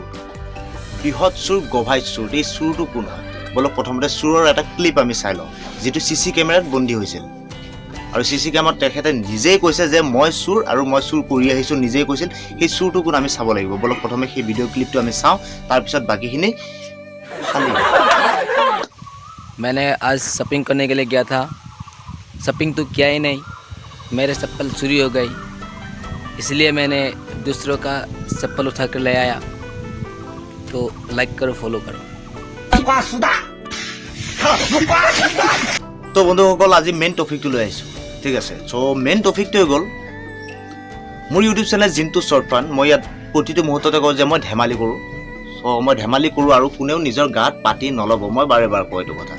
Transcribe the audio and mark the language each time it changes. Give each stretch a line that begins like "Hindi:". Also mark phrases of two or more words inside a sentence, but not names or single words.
Assamese: বৃহৎ চোৰ, গভাই চোৰ। এই চোৰটো কোন হয়? বলক প্ৰথমতে চোৰৰ এটা ক্লিপ আমি চাই লওঁ, যিটো CC কেমেৰাত বন্দী হৈছিল। আৰু CC কেমেৰাত তেখেতে নিজেই কৈছে যে মই চোৰ আৰু মই চোৰ কৰি আহিছোঁ, নিজেই কৈছিল। সেই চোৰটো কোন আমি চাব লাগিব। বলক প্ৰথমে সেই ভিডিঅ' ক্লিপটো আমি চাওঁ, তাৰপিছত বাকীখিনি খালি।
Hindi: मैंने आज शॉपिंग करने के लिए गया था, शॉपिंग तो किया ही नहीं, मेरे चप्पल चोरी हो गई, इसलिए मैंने दूसरों का चप्पल उठा कर ले आया। तो लाइक करो, फॉलो करो।
Assamese: তো বন্ধুসকল, আজি
English: main topic
Assamese: লৈ আহিছোঁ, ঠিক আছে। চ'
English: main topic
Assamese: হৈ গ'ল মোৰ ইউটিউব চেনেল জিন্তু শ্বৰ্ট ফান। মই ইয়াত প্ৰতিটো মুহূৰ্ততে কওঁ যে মই ধেমালি কৰোঁ। চ' মই ধেমালি কৰোঁ আৰু কোনেও নিজৰ গাত পাতি নল'ব, মই বাৰে বাৰে কওঁ এইটো কথা।